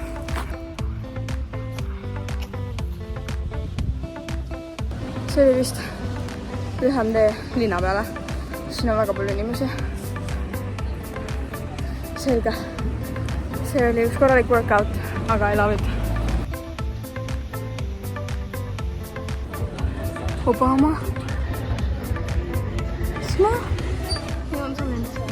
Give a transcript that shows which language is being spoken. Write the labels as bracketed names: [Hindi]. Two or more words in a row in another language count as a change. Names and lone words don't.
[Estonian] See oli vist lühem tee linna peale. Siin on väga palju inimesi. Selge. See oli üks korralik workout, aga [English] I love it. [Estonian] Obama. Sma? Ja on selline.